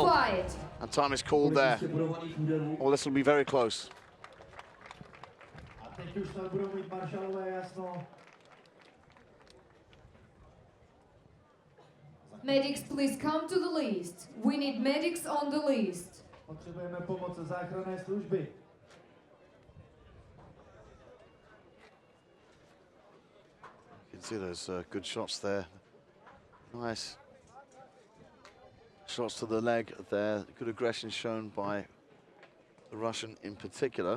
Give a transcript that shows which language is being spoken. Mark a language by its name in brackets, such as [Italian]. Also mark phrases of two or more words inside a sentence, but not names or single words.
[English] And time is called there. Oh, this will be very close. Medics, please come to the list. We need medics on the list. [Czech] Potřebujeme pomoc záchranné služby. [English] You can see those good shots there. Nice shots to the leg there. Good aggression shown by the Russian in particular.